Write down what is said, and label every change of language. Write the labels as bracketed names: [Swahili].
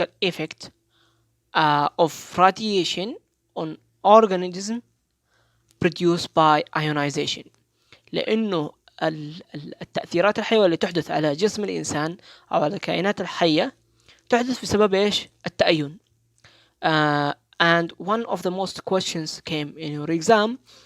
[English] effect of radiation on organism produced by ionization. [Arabic] لأنه التأثيرات الحيوية اللي تحدث على جسم الإنسان أو على الكائنات الحية تحدث بسبب إيش؟ التأين. [English] And one of the most questions came in your exam.